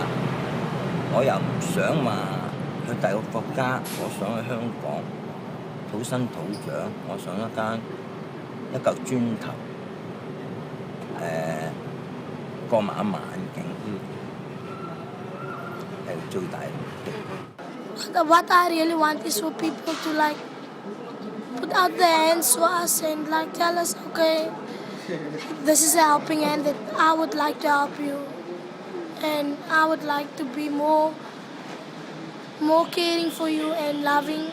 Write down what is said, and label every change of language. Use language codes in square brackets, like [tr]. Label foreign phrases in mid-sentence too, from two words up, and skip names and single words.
[yue] 我又唔想話去第二個國家，我想去香港土生土長，我想一嚿磚頭，過晚晚景，係最大嘅目的。 [en] What I really want is for people to like put out their hands to us and like tell us, okay, this is a helping hand that I would like to help you, and I would like to be more more caring for you and loving.